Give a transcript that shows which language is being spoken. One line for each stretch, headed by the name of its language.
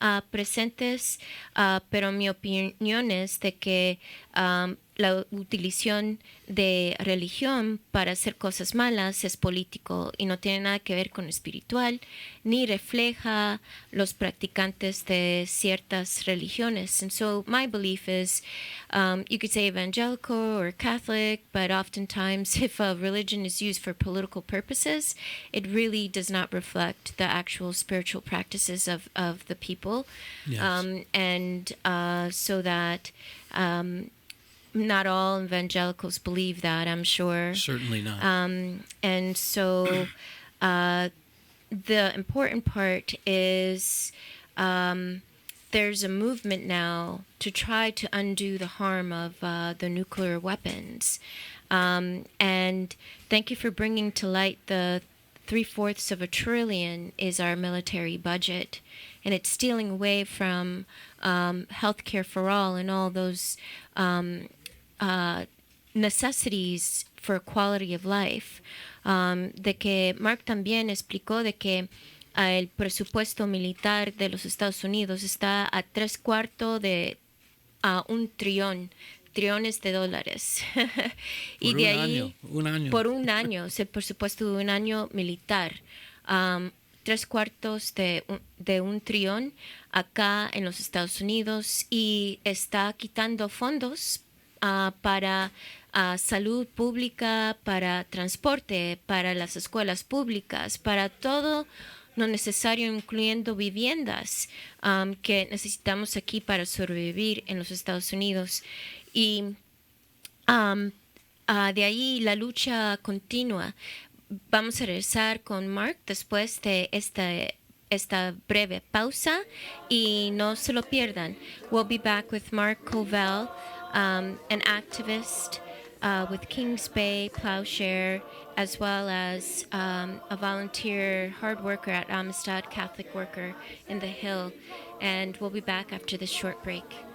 Spanish: presentes, pero mi opinión es de que la utilización de religión para hacer cosas malas es político y no tiene nada que ver con espiritual, ni refleja los practicantes de ciertas religiones.
English: And so my belief is, you could say evangelical or Catholic, but oftentimes if a religion is used for political purposes, it really does not reflect the actual spiritual practices of the people. Yes. So that not all evangelicals believe that, I'm sure. Certainly not. And so the important part is there's a movement now to try to undo the harm of the nuclear weapons. And thank you for bringing to light the 750 billion is our military budget. And it's stealing away from healthcare for all and all those necessities for quality of life.
Spanish: De que Mark también explicó de que el presupuesto militar de los Estados Unidos está a 3/4 de $1 trillón. Trillones de dólares. Y de ahí, por un año, es el presupuesto de un año militar. 3/4 de $1 trillón acá en los Estados Unidos, y está quitando fondos para salud pública, para transporte, para las escuelas públicas, para todo lo necesario, incluyendo viviendas que necesitamos aquí para sobrevivir en los Estados Unidos. Y de ahí la lucha continua. Vamos a regresar con Mark después de esta breve pausa, y no se lo pierdan.
English: We'll be back with Mark Corville, an activist with Kings Bay Plowshare, as well as a volunteer hard worker at Amistad Catholic Worker in the Hill. And we'll be back after this short break.